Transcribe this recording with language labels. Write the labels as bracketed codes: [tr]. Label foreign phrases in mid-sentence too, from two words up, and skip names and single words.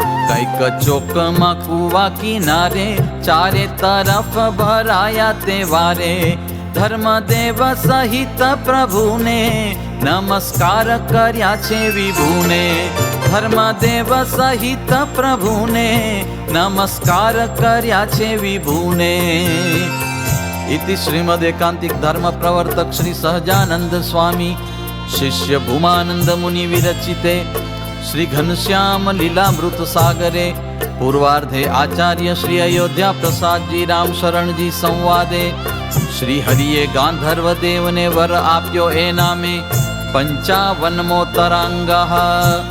[gu] કંઈક ચોકમાં કુવા કિનારે, ચારે તરફ ભરાયા તહેવારે. ધર્મદેવ સહિત પ્રભુને નમસ્કાર કર્યા છે વિભુને. ધર્મદેવ સહિત પ્રભુને નમસ્કાર કર્યા છે વિભુને. [sa] इति श्रीमद् एकांतिक धर्म प्रवर्तक श्री सहजानंद स्वामी शिष्य भूमानंद मुनि विरचिते श्री घनश्याम लीलामृत सागरे पूर्वार्धे आचार्य श्री अयोध्या प्रसाद जी राम शरण जी संवादे [gu] શ્રી હરિયે ગાંધર્વ દેવ ને વર આપ્યો એ નામે 55મો [sa] तरांगः.